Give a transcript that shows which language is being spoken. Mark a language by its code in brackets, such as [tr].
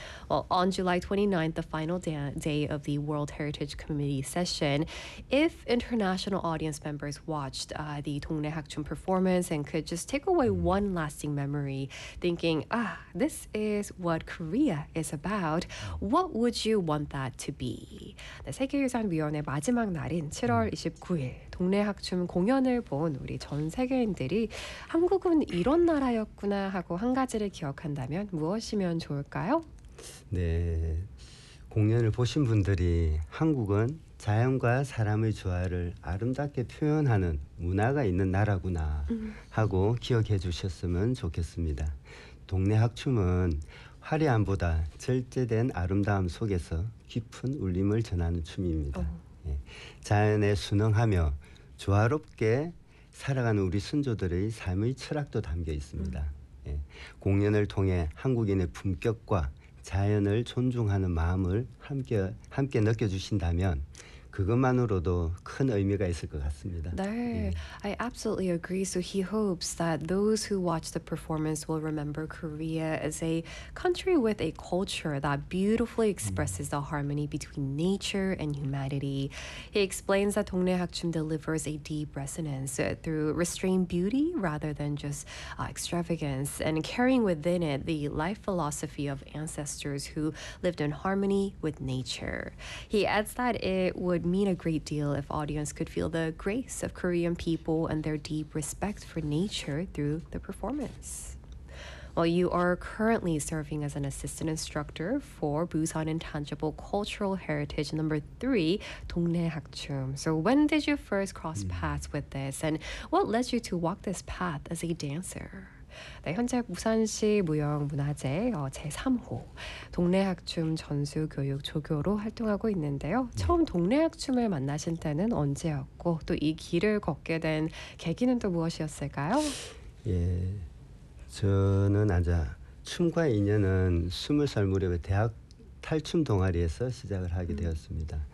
[en] Well, on July 29th, the final day of the World Heritage Committee session, if international audience members watched the Dongnae Hakcheum performance and could just take away one lasting memory, thinking, ah, this is what Korea is about, what would you want that to be? [ko] The 세계유산위원회 마지막 날인 7월 29일 동네 학춤 공연을 본 우리 전 세계인들이 한국은 이런 나라였구나 하고 한 가지를 기억한다면 무엇이면 좋을까요? 네, 공연을 보신 분들이 한국은 자연과 사람의 조화를 아름답게 표현하는 문화가 있는 나라구나 하고 기억해 주셨으면 좋겠습니다. 동네 학춤은 화려함보다 절제된 아름다움 속에서 깊은 울림을 전하는 춤입니다. 자연에 순응하며 조화롭게 살아가는 우리 선조들의 삶의 철학도 담겨 있습니다. 공연을 통해 한국인의 품격과 자연을 존중하는 마음을 함께 느껴주신다면 그것만으로도 큰 의미가 있을 것 같습니다. [en] No, I absolutely agree. So he hopes that those who watch the performance will remember Korea as a country with a culture that beautifully expresses the harmony between nature and humanity. He explains that 동네 학춤 delivers a deep resonance through restrained beauty rather than just extravagance and carrying within it the life philosophy of ancestors who lived in harmony with nature. He adds that it would mean a great deal if audience could feel the grace of Korean people and their deep respect for nature through the performance. Well, you are currently serving as an assistant instructor for Busan Intangible Cultural Heritage number 3, 동네 학춤. So when did you first cross paths with this and what led you to walk this path as a dancer? [ko] 네, 현재 부산시 무형문화재 제3호 동네학춤 전수교육 조교로 활동하고 있는데요. 처음 동네학춤을 만나신 때는 언제였고 또 이 길을 걷게 된 계기는 또 무엇이었을까요? 예, 저는 아자 춤과 인연은 20살 무렵에 대학 탈춤 동아리에서 시작을 하게 되었습니다.